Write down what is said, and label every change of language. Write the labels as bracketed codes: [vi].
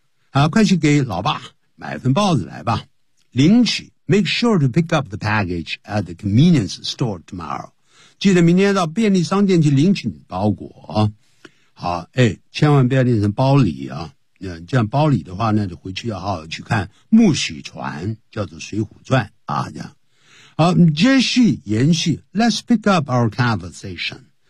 [zh] 好，快去给老爸买份报纸来吧。领取 [en] ,make sure to pick up the package at the convenience store tomorrow. [zh] 记得明天到便利商店去领取你的包裹。好，千万不要念成包里啊。这样包里的话呢就回去要好好去看木许传叫做水浒传啊这样。好接续延续 [en] ,let's pick up our conversation.